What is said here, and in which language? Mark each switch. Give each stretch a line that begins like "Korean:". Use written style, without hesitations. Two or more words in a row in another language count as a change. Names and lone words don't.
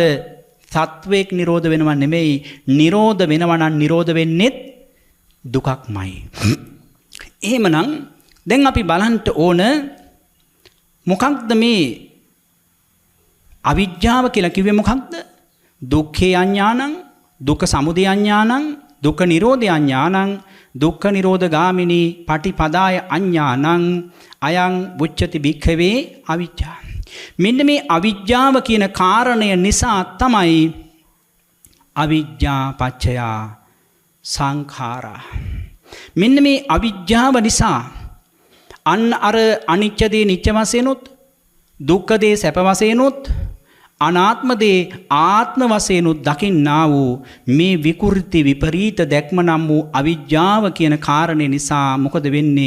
Sinhala: සත්වයක් නිරෝධ වෙනව නෙමෙයි. නිරෝධ වෙනවා නම් නිරෝධ වෙන්නේත් දුකක්මයි. එහෙමනම් දැන් අපි බලන්න ඕන මොකක්ද මේ අවිජ්ජාව කියලා කිව්වේ මොකක්ද?
Pali: දුක්ඛේ අඥානං, දුක්ඛ සමුදය අඥානං, දුක්ඛ නිරෝධය අඥානං, දුක්ඛ නිරෝධ ගාමිනී පටිපදාය අඥානං අයං උච්චති භික්ඛවේ අවිජ්ජා.
Sinhala: මෙන්න මේ අවිජ්ජාව කියන කාරණය නිසා තමයි
Pali: අවිජ්ජා පච්චයා සංඛාරා.
Sinhala: මෙන්න මේ අවිජ්ජාව නිසා අන්න අර අනිච්ච දේ නිච්ච වශයෙන්ුත් දුක්ඛ දේ සැප වශයෙන්ුත් අනාත්ම දේ ආත්ම වශයෙන්ුත් දකින්නා වූ මේ විකෘති විපරීත දැක්ම නම් වූ අවිජ්ජාව කියන කාරණේ නිසා මොකද වෙන්නේ?